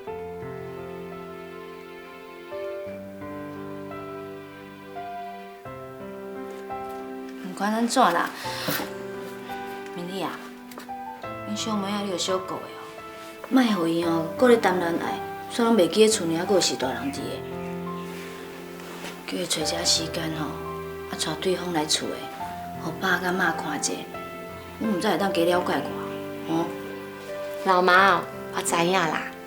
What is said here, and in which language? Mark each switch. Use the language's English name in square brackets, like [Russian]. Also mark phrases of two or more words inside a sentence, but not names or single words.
[Min Nan Chinese] 毋管安怎啦，明丽啊，恁小妹仔你有小顾的哦，莫互伊哦，搁咧谈恋爱，煞拢袂记咧厝里还佫有是大人伫的。叫伊找一下时间吼，带对方来厝的，互爸甲妈看者，我毋知会当加了解我，哦。老妈，我知影啦。